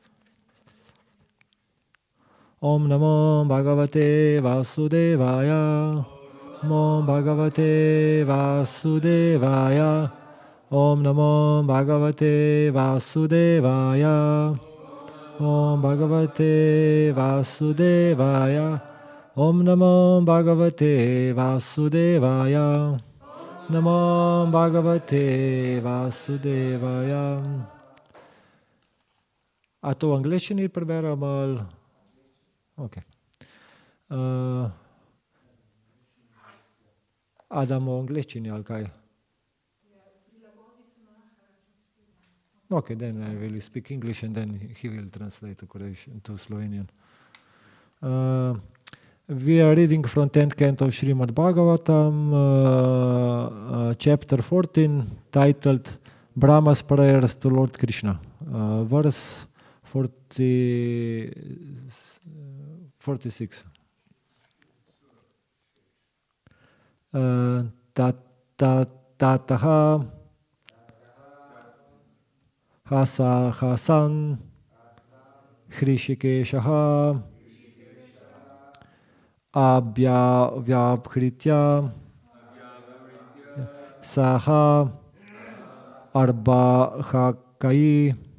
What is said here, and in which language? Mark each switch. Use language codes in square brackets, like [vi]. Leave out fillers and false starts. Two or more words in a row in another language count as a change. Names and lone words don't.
[sa] ॐ नमो भगवते वासुदेवाय ॐ भगवते वासुदेवाय ॐ नमो भगवते वासुदेवाय ॐ भगवते वासुदेवाय ॐ नमो भगवते वासुदेवाय नमो भगवते वासुदेवाय. [sl] A to v angleščini preberemo ali? Ok. A damo v angleščini ali kaj? [en] Okay, then I will speak English and then he will translate to Slovenian. We are reading from 10th canto of Srimad Bhagavatam, chapter 14, titled Brahma's Prayers to Lord Krishna, verse 46. [sa] ततः हसन् हृषीकेशः अभ्यभ्येत्य सह अर्भकैः